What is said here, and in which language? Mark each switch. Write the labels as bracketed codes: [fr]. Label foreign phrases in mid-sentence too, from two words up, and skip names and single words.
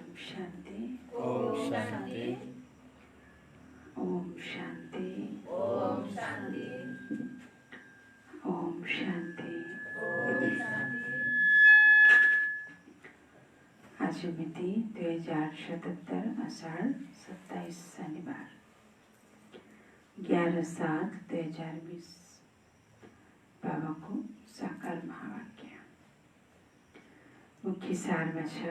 [ne] शान्ति ओम शांति ओम शान्ति ओम शांति ओम शान्ति ओम शांति। आज मिति 2077 असार 27 शनिबार 11/7/2020 बाबाको साकार महावाक्य मुख्य सारमा छ।